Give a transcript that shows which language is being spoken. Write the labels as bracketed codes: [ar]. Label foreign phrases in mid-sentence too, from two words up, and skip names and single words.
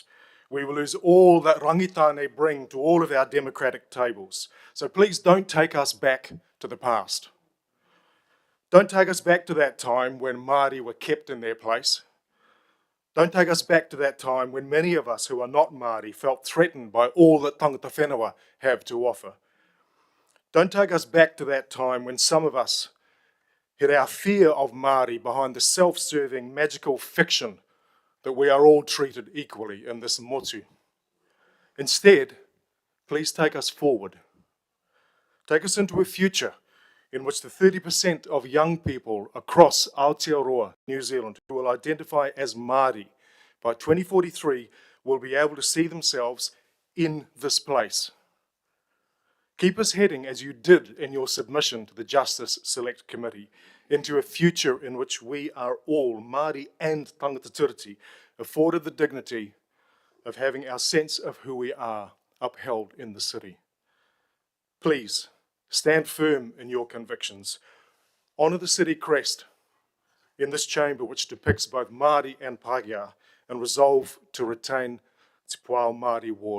[en] We will lose all that rangitane bring to all of our democratic tables. So please don't take us back to the past. Don't take us back to that time when Māori were kept in their place. Don't take us back to that time when many of us who are not Māori felt threatened by all that [mi] tangata whenua [en] have to offer. Don't take us back to that time when some of us hid our fear of Māori behind the self-serving magical fiction that we are all treated equally in this motu. Instead, please take us forward. Take us into a future in which the 30% of young people across Aotearoa, New Zealand, who will identify as Māori by 2043 will be able to see themselves in this place. Keep us heading, as you did in your submission to the Justice Select Committee, into a future in which we are all, Māori and [mi] tangata tiriti, [en] afforded the dignity of having our sense of who we are upheld in the city. Please, stand firm in your convictions. Honour the city crest in this chamber which depicts both Māori and Pākehā, and resolve to retain Te Pōao Māori Ward.